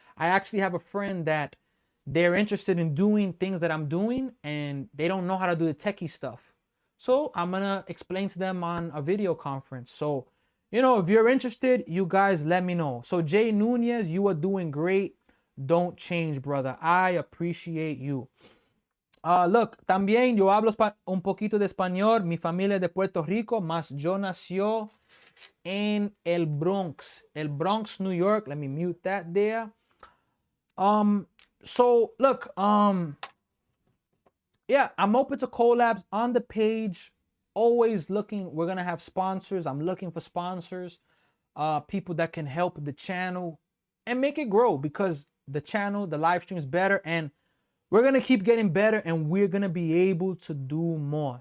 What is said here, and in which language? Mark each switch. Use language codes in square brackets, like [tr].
[en] I actually have a friend that they're interested in doing things that I'm doing and they don't know how to do the techie stuff. So I'm going to explain to them on a video conference. So, if you're interested, you guys let me know. So Jay Nunez, you are doing great. Don't change, brother. I appreciate you. [es] Look, también yo hablo un poquito de español. Mi familia es de Puerto Rico, mas yo nació en el Bronx. [en] El Bronx, New York. Let me mute that there. So look, yeah, I'm open to collabs on the page. Always looking. We're going to have sponsors. I'm looking for sponsors, people that can help the channel and make it grow because the channel, the live stream is better and we're going to keep getting better and we're going to be able to do more.